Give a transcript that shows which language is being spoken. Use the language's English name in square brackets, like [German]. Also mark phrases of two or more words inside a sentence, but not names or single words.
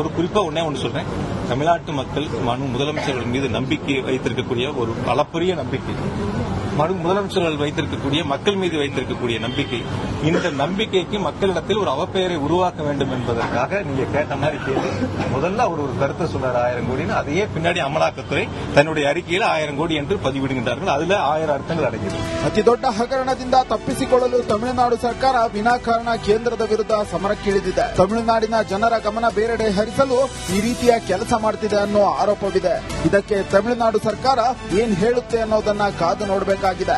[Tamil] ஒரு குறிப்பா ஒன்னு சொல்றேன், தமிழ்நாட்டு மக்கள் முதலமைச்சர்கள் மீது நம்பிக்கை வைத்திருக்கக்கூடிய ஒரு அளப்பரிய நம்பிக்கை, முதலமைச்சர்கள் வைத்திருக்கக்கூடிய மக்கள் மீது வைத்திருக்கக்கூடிய நம்பிக்கை, இந்த நம்பிக்கைக்கு மக்களிடத்தில் ஒரு அவப்பெயரை உருவாக்க வேண்டும் என்பதற்காக நீங்க கேட்ட மாதிரி கேள்வி. முதல்ல அவர் ஒரு கருத்தை சொல்றாரு 1000 கோடின்னு, அதையே பின்னாடி அமலாக்கத்துறை தன்னுடைய அறிக்கையில் 1000 கோடி என்று பதிவிடுகின்றார்கள். [Kannada] அதுல 1000 ಅರ್ಥಗಳು ಅಡಗಿದೆ. ಅತಿದೊಡ್ಡ ಹಗರಣದಿಂದ ತಪ್ಪಿಸಿಕೊಳ್ಳಲು ತಮಿಳುನಾಡು ಸರ್ಕಾರ ವಿನಾಕಾರಣ ಕೇಂದ್ರದ ವಿರುದ್ಧ ಸಮರಕ್ಕಿಳಿದಿದೆ. ತಮಿಳುನಾಡಿನ ಜನರ ಗಮನ ಬೇರೆಡೆ ಹರಿಸಲು ಈ ರೀತಿಯ ಕೆಲಸ ಮಾಡುತ್ತಿದೆ ಅನ್ನೋ ಆರೋಪವಿದೆ. ಇದಕ್ಕೆ ತಮಿಳುನಾಡು ಸರ್ಕಾರ ಏನ್ ಹೇಳುತ್ತೆ ಅನ್ನೋದನ್ನ ಕಾದು ನೋಡಬೇಕಾಗಿದೆ.